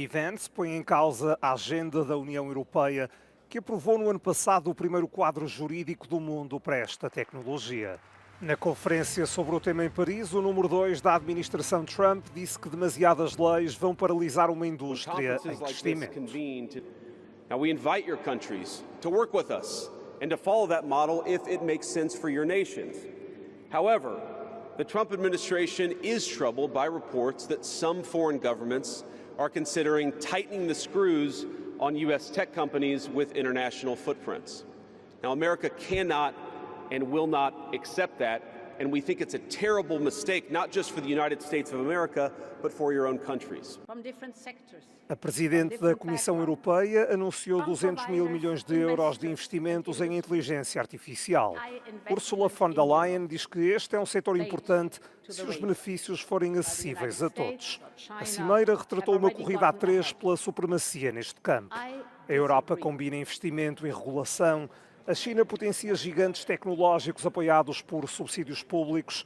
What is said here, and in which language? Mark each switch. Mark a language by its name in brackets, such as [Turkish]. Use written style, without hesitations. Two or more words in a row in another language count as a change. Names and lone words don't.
[Portuguese] Vance põe em causa a agenda da União Europeia, que aprovou no ano passado o primeiro quadro jurídico do mundo para esta tecnologia. Na conferência sobre o tema em Paris, o número 2 da administração Trump disse que demasiadas leis vão paralisar uma indústria em crescimento. [English] Now we invite your countries to work with us and to follow that model if it makes sense for your nations. However, the Trump administration is troubled by reports that some foreign governments are considering tightening the screws on U.S. tech companies with international footprints. Now, America cannot and will not accept that, and we think it's a terrible mistake, not just for the United States of America, but for your own countries. [Portuguese] A Presidente da Comissão Europeia anunciou 200 mil milhões de euros de investimentos em inteligência artificial. Ursula von der Leyen diz que este é um setor importante se os benefícios forem acessíveis a todos. A Cimeira retratou uma corrida a três pela supremacia neste campo. A Europa combina investimento e regulação. A China potencia gigantes tecnológicos apoiados por subsídios públicos.